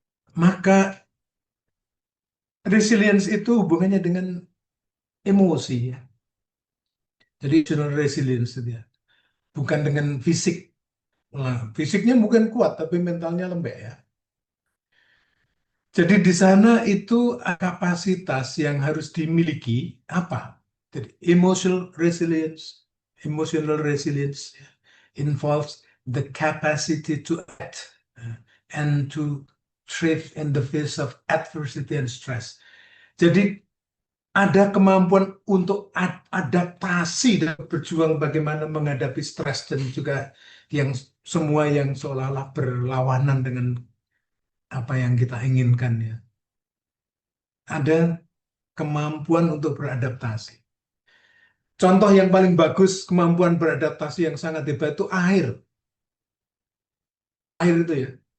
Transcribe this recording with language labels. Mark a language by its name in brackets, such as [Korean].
[Indonesian] Maka resilience itu hubungannya dengan emosi ya. Jadi emotional resilience itu ya. Bukan dengan fisik. Nah, fisiknya mungkin kuat tapi mentalnya lembek ya. Jadi di sana itu kapasitas yang harus dimiliki apa? [English] Jadi emotional resilience involves the capacity to act and to thrive in the face of adversity and stress. [Indonesian] Jadi ada kemampuan untuk adaptasi dan berjuang bagaimana menghadapi stres dan juga yang semua yang seolah-olah berlawanan dengan apa yang kita inginkan ya. Ada kemampuan untuk beradaptasi. Contoh yang paling bagus kemampuan beradaptasi yang sangat hebat itu air. Air itu ya.